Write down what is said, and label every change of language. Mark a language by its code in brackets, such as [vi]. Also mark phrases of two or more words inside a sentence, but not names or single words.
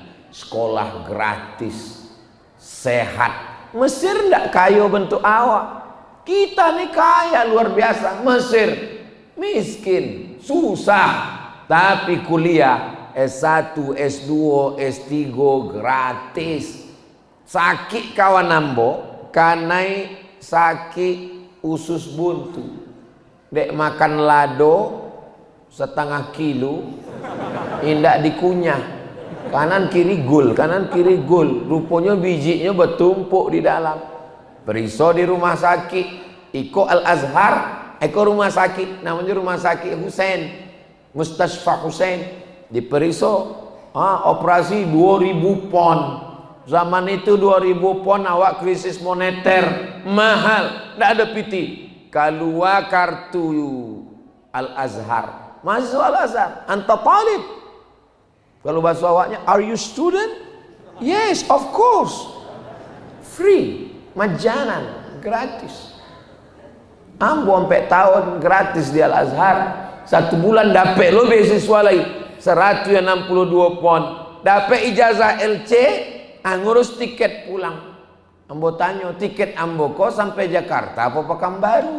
[id] Sekolah gratis, sehat. Mesir tidak kaya bentuk awak. Kita nih kaya luar biasa. Mesir miskin, susah. Tapi kuliah S1, S2, S3 gratis. [min] Sakit kawan ambo, kanai sakit usus buntu. Dek makan lado setengah kilo, indak dikunyah. [id] Kanan kiri gul, kanan kiri gul. Rupanya bijinya bertumpuk di dalam. Periso di rumah sakit, Iko Al-Azhar, Eko rumah sakit, namanya rumah sakit Husain, Mustasfa Husain. Di Periso, operasi 2000 pon. Zaman itu 2000 pon, awak krisis moneter, mahal, tidak ada piti. Keluar kartu Al-Azhar, mahasiswa Al-Azhar, [ar] أنت طالب. [id] Kalau bahasa awaknya, [en] are you student? Yes, of course. Free, [id] majanan, gratis. Ambo sampai tahun gratis di Al-Azhar. 1 bulan dapat lo beasiswa lagi 162 pon. Dapat ijazah LC, ngurus tiket pulang. Ambo tanya, tiket ambo kok sampai Jakarta apa Pekanbaru?